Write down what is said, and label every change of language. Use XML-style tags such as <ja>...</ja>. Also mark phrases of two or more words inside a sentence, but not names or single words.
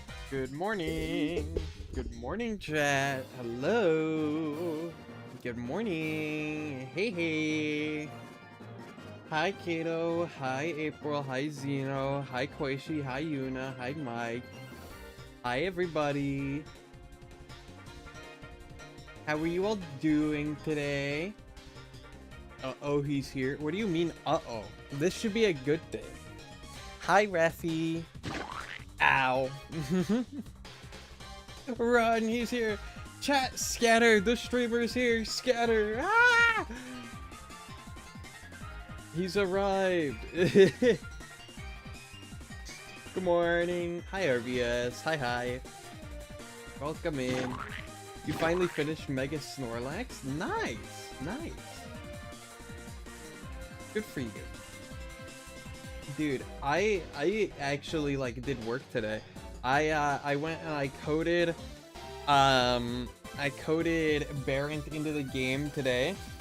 <en>Good morning. Good morning, chat. Hello. Good morning. Hey. Hi, Kato. Hi, April. Hi, Zeno. Hi, Koishi. Hi, Yuna. Hi, Mike. Hi, everybody. How are you all doing today? Uh-oh, he's here. What do you mean, uh-oh? This should be a good day. Hi, Rafi. Ow. Run, he's here. Chat, scatter. The streamer's here. Scatter. Ah! He's arrived. Good morning. Hi, RVS. Hi. Welcome in. You finally finished Mega Snorlax? Nice. Good for you. Dude, I actually did work today. I went and I coded Barent into the game today.</en>